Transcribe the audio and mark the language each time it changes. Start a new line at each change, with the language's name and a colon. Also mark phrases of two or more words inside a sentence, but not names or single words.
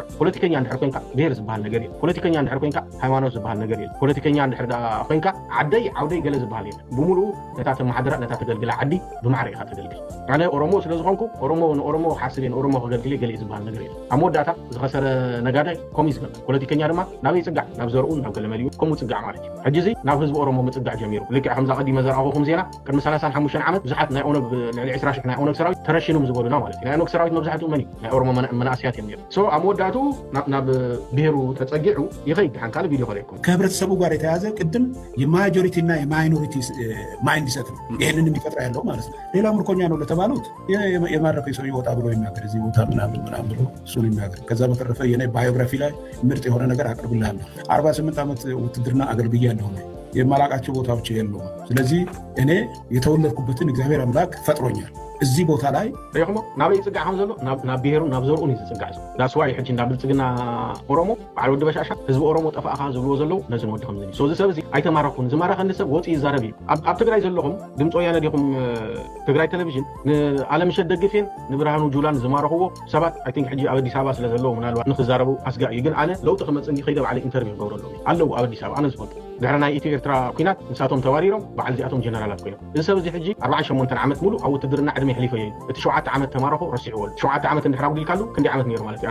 Tigrinya: ፖለቲከኛ እንድሕር ኮንካ ብሄር ዝበሃል ነገር የለን። ፖለቲከኛ እንድሕር ኮንካ ሃይማኖት ዝበሃል ነገር የለን። ፖለቲከኛ እንድሕር ኮንካ ዓደይ ዓውደይ ገለ ዝበሃል የለን። ብምሉኡ ነታ ተመሓደራ ነታ ተገልግላ ዓዲ ብማዕረ ኢኻ ተገልግል። ኣነ ኦሮሞ ስለ ዝኾንኩ ኦሮሞ ንኦሮሞ ሓስቤን ኦሮሞ ከገልግለ ገለ ዝበሃል ነገር የለን። ኣብ መወዳእታ ዝኸሰረ ነጋዳይ ከምኡ ይዝገበ። ፖለቲከኛ ድማ ናበይ ፅጋዕ ናብ ዘርኡን ናብ ገለ መሊኡ ከምኡ ፅጋዕ ማለት እዩ። ሕጂ እዚ ናብ ህዝቢ ኦሮሞ ምፅጋዕ ጀሚሩ። ልክዕ ከምዛ ቀዲመ ዘረኣኹም ዜና ቅድሚ 35 ዓመት ብዙሓት ናይ ኦነግ ልዕሊ 20,000 ናይ ኦነግ ሰራዊት ተረሺኖም ዝበሉና ማለት እዩ። ናይ ኦነግ ሰራዊት መብዛሕትኡ መን እዩ? ናይ ኦሮሞ መናእስያት እዮም ነይሩ። ሶ ኣብ መወዳእቱ ናብ ብሄሩ ተፀጊዑ ይኸይድ። ሓንካለ ቪድዮ ከሪእኩም
Amharic: ከህብረተሰቡ ጋር የተያዘ ቅድም የማጆሪቲ እና የማይኖሪቲ
English: mind set
Amharic: ነው ይህንን የሚፈጥራ ያለው ማለት ነው። ሌላ ምርኮኛ ነው ለተባሉት የማረከኝ ሰው ይወጣ ብሎ የሚናገር እዚህ ቦታ ምናምን ብሎ እሱን የሚናገር። ከዛ በተረፈ የኔ ባዮግራፊ ላይ ምርጥ የሆነ ነገር አቅርብልሃለሁ። 48 ዓመት ውትድርና አገልግያለሁ። የማላቃቸው ቦታዎች የሉም። ስለዚህ እኔ የተወለድኩበትን እግዚአብሔር አምላክ ፈጥሮኛል። እዚህ ቦታ ላይ
Tigrinya: ሪኢኹሞ ናበይ ፅጋዕ ከም ዘሎ ናብ ብሄሩ ናብ ዘርኡን እዩ ዝፅጋዕ ዘሎ። ዳስዋይ ሕጂ እንዳ ብልፅግና ኦሮሞ በዓል ወዲ በሻሻ ህዝቢ ኦሮሞ ጠፋእኻ ዝብልዎ ዘለው ነዚ ንወዲ ከምዚ እዩ። እዚ ሰብ እዚ ኣይተማረኹን ዝማረኸኒ ሰብ ወፂኡ ይዛረብ እዩ። ኣብ ትግራይ ዘለኹም ድምፂ ወያነ ዲኹም ትግራይ ቴሌቭዥን ንኣለምሸት ደግፌን ንብርሃኑ ጁላን ዝማረኽዎ ሰባት
English: I think
Tigrinya: ሕጂ ኣብ ኣዲስ ኣበባ ስለ ዘለዎ ምናልባት ንክዛረቡ ኣስጋእ እዩ። ግን ኣነ ለውጢ ክመፅእ እንዲ ከይደ ባዕለይ ኢንተርቪው ክገብረሎም ኣለዉ ኣብ ኣዲስ ኣበባ ኣነ ዝፈልጡ ድሕሪ ናይ ኢትዮ ኤርትራ ኩናት ንሳቶም ተባሪሮም በዓል እዚኣቶም ጀነራላት ኮይኖም እዚ ሰብ እዚ ሕጂ 48 ዓመት ሙሉ ኣብ ውትድርና ዕድመ ይሕሊፈ እዩ። እቲ 7 ዓመት ተማረኹ ረሲዕዎ 7 ዓመት እንድሕር ኣጉዲልካሉ ክንደይ ዓመት ነይሩ ማለት እዩ?